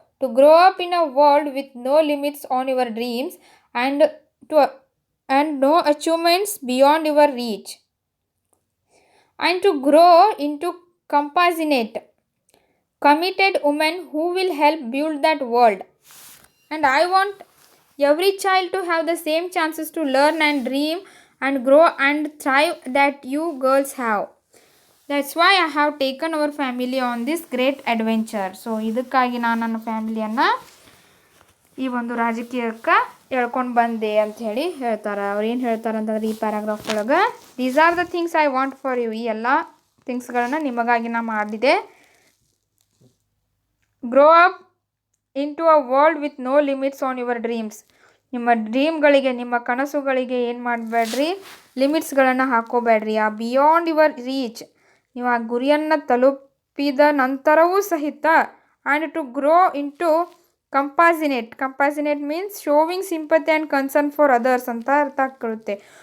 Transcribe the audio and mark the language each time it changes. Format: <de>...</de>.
<en>To grow up in a world with no limits on your dreams and no achievements beyond your reach and to grow into compassionate committed women who will help build that world. And I want every child to have the same chances to learn and dream and grow and thrive that you girls have. That's why I have taken our family on this great adventure.</en> <kn>So ಇದಕ್ಕಾಗಿ ನಾನು ನನ್ನ ಫ್ಯಾಮಿಲಿಯನ್ನು ಈ ಒಂದು ರಾಜಕೀಯಕ್ಕೆ ಹೇಳ್ಕೊಂಡು ಬಂದೆ ಅಂಥೇಳಿ ಹೇಳ್ತಾರೆ. ಅವ್ರು ಏನು ಹೇಳ್ತಾರೆ ಅಂತಂದ್ರೆ ಈ ಪ್ಯಾರಾಗ್ರಾಫ್ ಒಳಗೆ,</kn> <en>These are the things I want for you.</en> <kn>ಈ ಎಲ್ಲ ಥಿಂಗ್ಸ್ಗಳನ್ನು ನಿಮಗಾಗಿ ನಾನು ಮಾಡಿದೆ.</kn> <en>Grow up into a world with no limits on your dreams.</en> <kn>ನಿಮ್ಮ ಡ್ರೀಮ್ಗಳಿಗೆ, ನಿಮ್ಮ ಕನಸುಗಳಿಗೆ ಏನು ಮಾಡಬೇಡ್ರಿ, ಲಿಮಿಟ್ಸ್ಗಳನ್ನು ಹಾಕೋಬೇಡ್ರಿ. ಆ</kn> <en>beyond your reach,</en> <kn>ನೀವು ಆ ಗುರಿಯನ್ನು ತಲುಪಿದ ನಂತರವೂ ಸಹಿತ</kn> <en>and to grow into compassionate. Compassionate means showing sympathy and concern for others</en> <kn>ಅಂತ ಅರ್ಥ ಆಗ್ಕೊಳ್ಳುತ್ತೆ.</kn>